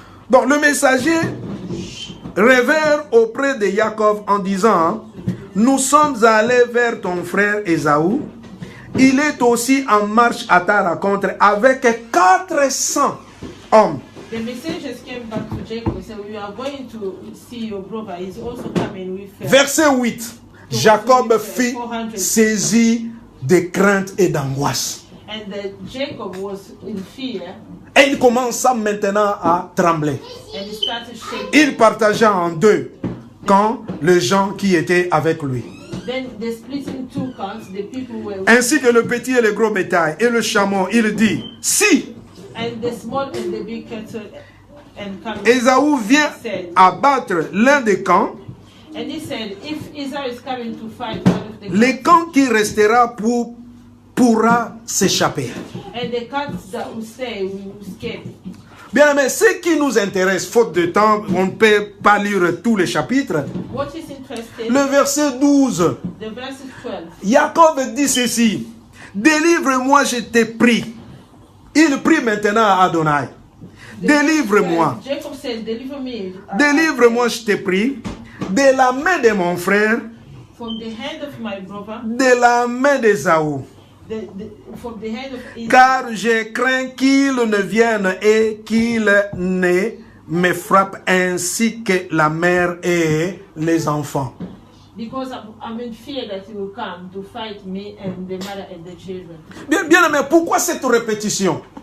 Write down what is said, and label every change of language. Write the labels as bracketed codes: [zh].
[fr] Donc le messager revint auprès de Jacob en disant: nous sommes allés vers ton frère Ésaü. Il est aussi en marche à ta rencontre avec 400 hommes. [en] The messengers came back to Jacob and said, we are going to see your brother. He's also coming with us. [fr] Verset 8. Jacob fut saisi de crainte et d'angoisse. [en] And Jacob was in fear. [fr] Et il commença maintenant à trembler. [en] And he started shaking. [fr] Il partagea en deux camps les gens qui étaient avec lui. [en] Then they split in two camps, the people were [fr] ainsi que le petit et le gros bétail et le chameau. Il dit: si [en] and the small and the big cattle and camels. [fr] Ésaü vient abattre l'un des camps, [en] and he said, if Esau is coming to fight one of the [fr] le camp qui restera pour pourra s'échapper. [en] And the cats that will stay will escape. [fr] Bien aimé, ce qui nous intéresse, faute de temps, on ne peut pas lire tous les chapitres. [en] What is interesting? [fr] Le verset 12. [en] The verse 12. [fr] Jacob dit ceci. Délivre-moi, je t'ai pris. Il prie maintenant à Adonai. Délivre-moi. [en] Jacob said, deliver me. [fr] Délivre-moi, je t'ai pris. De la main de mon frère. [en] From the hand of my brother. [fr] De la main d'Ésaü. [en] From the hand of Esau. [fr] Car je crains qu'il ne vienne et qu'il ne me frappe ainsi que la mère et les enfants. [en] Because I'm in fear that he will come to fight me and the mother and the children. [fr] Bien aimé, pourquoi cette répétition?